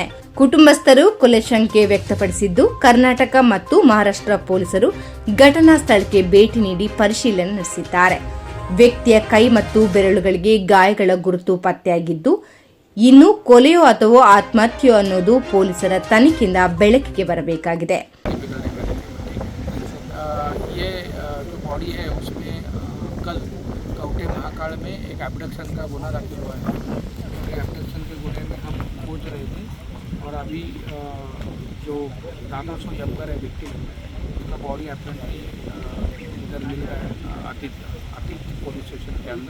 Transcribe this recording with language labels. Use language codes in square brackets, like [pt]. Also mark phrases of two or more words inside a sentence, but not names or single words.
[kn] ಕುಟುಂಬಸ್ಥರು ಕೊಲೆ ಶಂಕೆ ವ್ಯಕ್ತಪಡಿಸಿದ್ದು, ಕರ್ನಾಟಕ ಮತ್ತು ಮಹಾರಾಷ್ಟ್ರ ಪೊಲೀಸರು ಘಟನಾ ಸ್ಥಳಕ್ಕೆ ಭೇಟಿ ನೀಡಿ ಪರಿಶೀಲನೆ ನಡೆಸಿದ್ದಾರೆ. ವ್ಯಕ್ತಿಯ ಕೈ ಮತ್ತು ಬೆರಳುಗಳಿಗೆ ಗಾಯಗಳ ಗುರುತು ಪತ್ತೆಯಾಗಿದ್ದು, ಇನ್ನು ಕೊಲೆಯೋ ಅಥವಾ ಆತ್ಮಹತ್ಯೆಯೋ ಅನ್ನೋದು ಪೊಲೀಸರ ತನಿಖೆಯಿಂದ ಬೆಳಕಿಗೆ ಬರಬೇಕಾಗಿದೆ. [hi] कौटे महाकाल में एक एब्डक्शन का गुना दाखिल हुआ है. एब्डक्शन के गुने में हम खोज रहे थे और अभी जो दादोसो इमगार है विक्टिम, उसका [en] body apparently [hi] इधर मिल रहा है अतीत [en] police station [hi] के अंदर.